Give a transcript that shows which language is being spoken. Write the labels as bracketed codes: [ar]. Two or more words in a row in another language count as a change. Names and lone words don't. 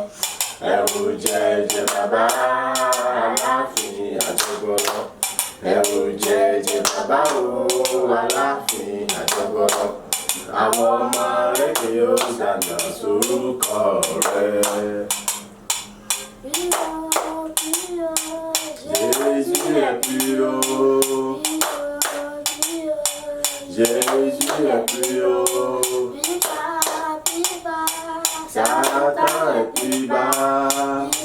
[yo] Ewújẹjẹ bàbá, àlàáfíà gbogbo. Ewújẹjẹ bàbá o, àlàáfíà gbogbo. Àwọn ọmọ rẹ̀ kì yóò ṣàgbà sórúkọ rẹ̀. [fr] Jésus est plus haut. Jésus est plus haut. Satan est plus bas.